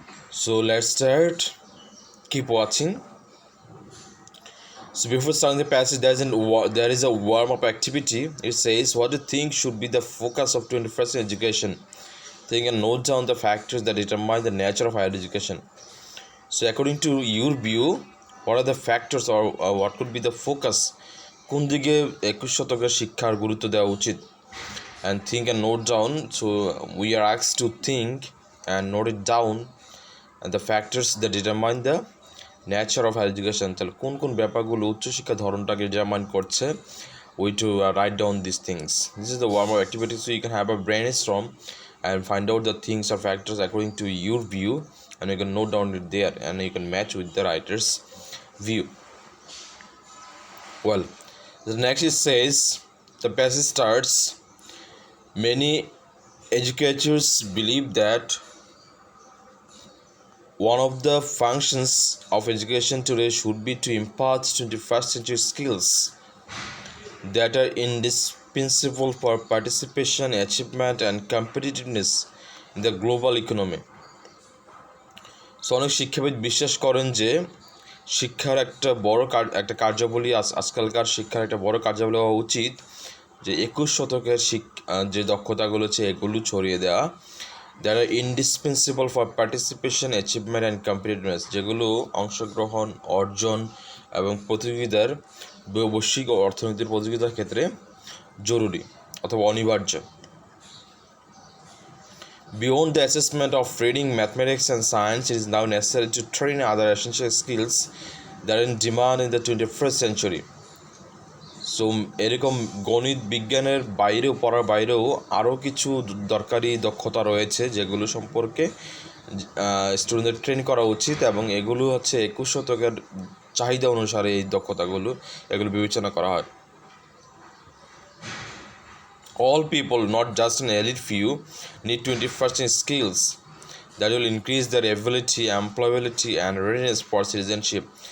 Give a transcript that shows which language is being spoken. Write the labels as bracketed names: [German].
[English] So let's start. Keep watching. So before starting the passage, there is a warm-up activity. It says, what do you think should be the focus of 21st century education? Think and note down the factors that determine the nature of higher education. So according to your view, what are the factors or what could be the focus? [Bangla] কোন দিকে 21 শতকের শিক্ষার গুরুত্ব দেওয়া উচিত? [English] And think and note down. So we are asked to think and note it down and the factors that determine the nature of higher education. [Bangla] তাহলে কোন কোন ব্যাপারগুলো উচ্চশিক্ষা ধরনটাকে ডিটারমাইন করছে? [English] We to write down these things. This is the warm-up activity, so you can have a brainstorm and find out the things or factors according to your view, and you can note down it there and you can match with the writer's view. Well, the next it says, the passage starts, many educators believe that one of the functions of education today should be to impart 21st century skills that are indispensable for participation, achievement and competitiveness in the global economy. [Bangla] So অনেক শিক্ষাবিদ বিশ্বাস করেন যে শিক্ষার একটা কার্যাবলী, আজকালকার শিক্ষার একটা বড় কার্যাবলী হওয়া উচিত যে 21 শতকের যে দক্ষতাগুলো আছে এগুলো ছড়িয়ে দেওয়া, [English] that are indispensable for participation, achievement and competitiveness, [Bangla] যেগুলো অংশগ্রহণ, অর্জন এবং প্রতিযোগিতার বৈশ্বিক ও অর্থনীতির প্রতিযোগিতার ক্ষেত্রে জরুরি অথবা অনিবার্য. [English] Beyond the assessment of reading, mathematics and science, it is now necessary to train other essential skills that are in demand in the 21st century. [Bangla] So এরকম গণিত বিজ্ঞানের বাইরেও পড়ার বাইরেও আরও কিছু দরকারি দক্ষতা রয়েছে যেগুলো সম্পর্কে স্টুডেন্টদের ট্রেন করা উচিত, এবং এগুলো হচ্ছে 21 শতকের চাহিদা অনুসারে এই দক্ষতাগুলো এগুলো বিবেচনা করা হয়. [English] All people, not just an elite few, need 21st century skills that will increase their ability, employability and readiness for citizenship.